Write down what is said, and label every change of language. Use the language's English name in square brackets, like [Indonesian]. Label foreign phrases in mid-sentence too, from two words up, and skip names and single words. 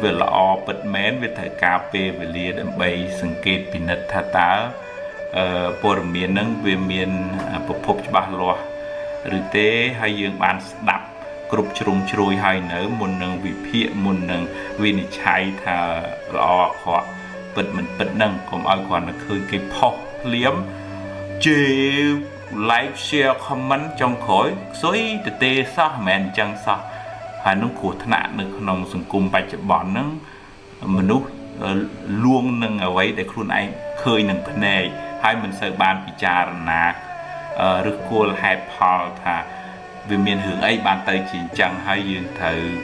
[Khmer] វាល្អពិតមែនវាត្រូវការពេលវេលាដើម្បីសង្កេតពិនិត្យថាតើព័ត៌មាននឹងវាមានប្រភពច្បាស់លាស់ឬទេហើយ យើងបានស្ដាប់គ្រប់ជ្រុងជ្រោយហើយនៅមុននឹងវិភាគមុននឹងវិនិច្ឆ័យថាល្អអាក្រក់ ពិតមិនពិតនឹងកុំឲ្យគ្រាន់តែឃើញគេផុសភ្លាមជេរ [English] like share comment [Khmer] ចុងក្រោយស្អុយទៅទេសោះមិនមែនអញ្ចឹងសោះហើយនឹងគ្រោះថ្នាក់នៅក្នុងសង្គមបច្ចុប្បន្នហ្នឹងមនុស្សលួងនឹងអ្វីដែលខ្លួនឯងឃើញនឹងភ្នែកហើយមិនសូវបានពិចារណាឬគោលហេតុផលថាវាមានរឿងអីបានទៅជាអញ្ចឹងហើយយើងត្រូវ